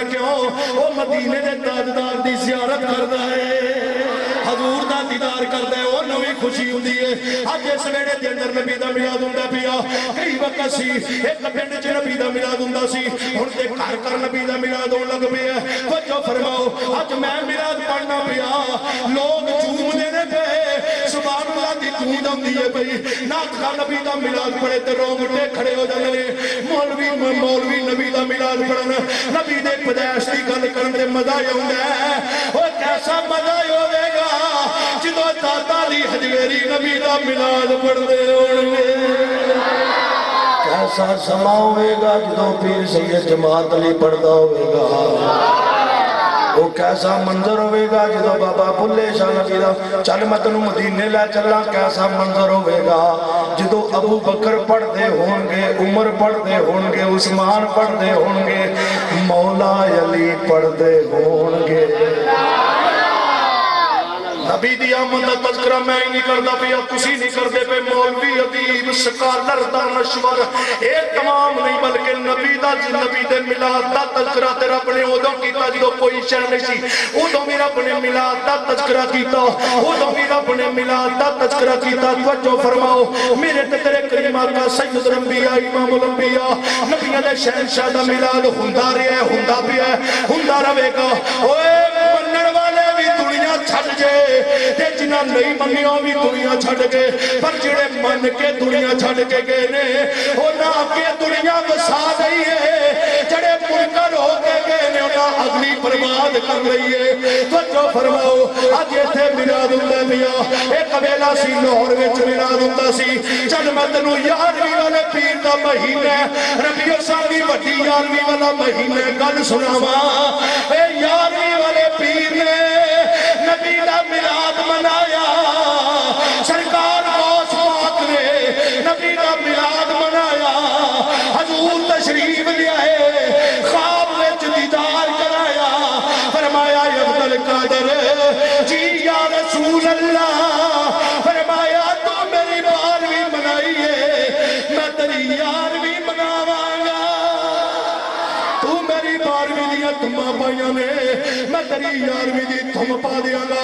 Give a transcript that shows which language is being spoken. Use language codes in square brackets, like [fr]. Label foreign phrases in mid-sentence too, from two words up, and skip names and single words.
[pa] کیوں وہ مدینے دے تاجدار دی زیارت کردا ہے حضور دا دیدار کردا ہے وہ نویں خوشی ہوندی ہے اج اس ویڑے دے اندر نبی دا میلاد ہوندا پیا کئی وقت سی ایک پنڈ چ نبی دا میلاد ہوندا سی ہن تے گھر گھر نبی دا میلاد ہون لگ پیا توجہ فرماؤ اج میں میلاد پڑھنا پیا لوگ جھومدے نے پے سبحان اللہ دی گونج آندی ہے بھئی نعت خواں نبی دا میلاد پڑھے تے رونگٹے کھڑے ہو جاندے نے مولوی نبی دا میلاد پڑھن نبی دے پیدائش دی گل کرن تے مزہ آوندا ہے او کیسا مزہ ہوے گا جدوں دادا دی حجویری نبی دا میلاد پڑھدے ہون گے کیسا سما ہوے گا جدوں پیر سید جماعت علی پڑھدا ہوے گا وہ کیسا منظر ہوئے گا جدو بابا بھلے شاہ نبی دا چل میں تنوں مدینے لے چلا کیسا منظر ہوئے گا جدو ابو بکر پڑھ دے ہونگے عمر پڑھ دے ہونگے عثمان پڑھ دے ہونگے مولا علی پڑھ دے ہونگے نبی دی آمد دا تذکرہ میں ہی نہیں کردا پیا تسی نہیں کردے پے مولوی ادیب سکالر دانشور اے تمام نہیں بلکہ نبی دے میلاد دا تذکرہ تے رب نے ادوں کیتا جدوں کوئی شے نہیں سی ادوں بھی رب نے میلاد دا تذکرہ کیتا ادوں بھی رب نے میلاد دا تذکرہ کیتا توجہ فرماؤ میرے تے تیرے کریم آقا سید الانبیاء امام الانبیاء نبیوں دے شہنشاہ دا میلاد ہوندا رہیا ہے ہوندا پیا ہے ہوندا رہے گا اوے منن والے بھی دنیا چھڈ جے تے جنہاں نہیں منیاں بھی دنیا چھڈ کے پر جڑے من کے دنیا چھڈ کے گئے نے انہاں اگے دنیا وسا نہیں ہے جڑے منکر ہو کے گئے نے انہاں اگلی برباد کر رہی ہے توجہ فرماؤ اج ایتھے میلاد ہوندا پیا ایک ویلا سی لاہور وچ میلاد ہوندا سی چل میں تینوں 11ویں والے پیر دا مہینہ ربیع الثانی وڈی 11ویں والا مہینہ گل سناواں اے 11ویں والے پیر نے منایا سرکار غوث پاک نے نبی دا میلاد منایا حضور تشریف لے آئے خواب وچ دیدار کرایا فرمایا عبد القادر جی [ar] یا رسول اللہ [pa] فرمایا تو میری 12ویں منائی ہے میں تیری 11ویں مناواں گا تو میری 12ویں دیا تمہاں پائیاں نے میں تیری 11ویں دی تم پا دیا گا